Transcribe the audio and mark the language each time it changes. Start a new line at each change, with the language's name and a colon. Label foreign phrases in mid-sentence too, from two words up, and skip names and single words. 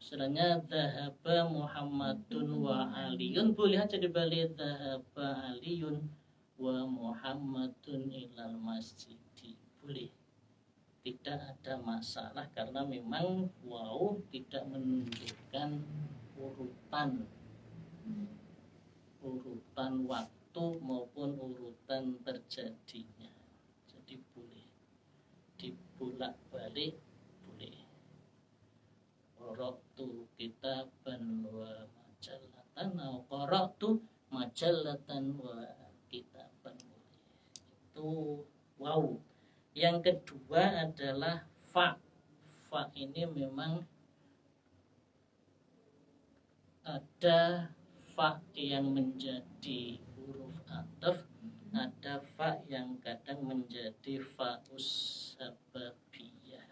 Arabic: Istilahnya ذهب محمد وعلي, boleh aja dibalik ذهب علي ومحمد إلى المسجد, boleh, tidak ada masalah karena memang waw tidak menunjukkan urutan waktu maupun urutan terjadinya, jadi boleh dibulak balik, boleh. قرأت كتابا ومجلة atau قرأت مجلة وكتابا,
Indonesian: itu wow. Yang kedua adalah fa. Fa ini memang ada fa yang menjadi huruf ataf, ada fa yang kadang menjadi
Arabic: فاء السببية.